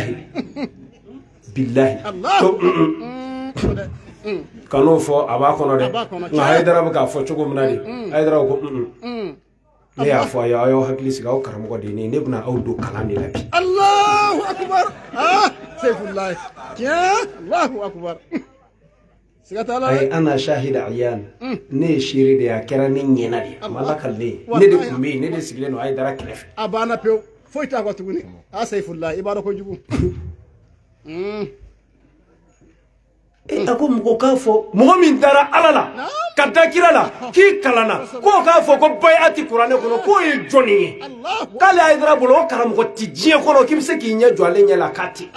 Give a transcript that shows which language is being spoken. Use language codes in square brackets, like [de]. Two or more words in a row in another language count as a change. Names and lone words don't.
[bm] bilahi kan'o fɔ a b'a kɔnɔ dɛ nka Haidara bɛ k'a fɔ cogo min na de Haidara ko ne y'a fɔ a ye aw y'aw hakili sigi aw karamɔgɔ de ye ne bɛna aw don kalan de la bi [ar] Allahu akbar Saifullah tiɲɛ Allahu akbar [bm] ayi [ar] أنا شاهدة [bm] ayan ne ye seere de ye a kɛra ne ɲɛna de a ma lakale ne de tun bɛ yen ne de sigilen don Haidara kɛrɛfɛ a banna pewu foyi t'a kɔ tuguni a Saifullah i b'a dɔn kojugu a ko mɔgɔ k'a fɔ mɔgɔ min dara ala la ka da kira la k'i kalanna k'o k'a fɔ ko baya ti kuranɛ kɔnɔ k'o ye jɔnni ye k'ale Haidara bolo o karamɔgɔ ti diɲɛ kɔnɔ k'i bɛ se k'i ɲɛ jɔ ale ɲɛ la k'a ti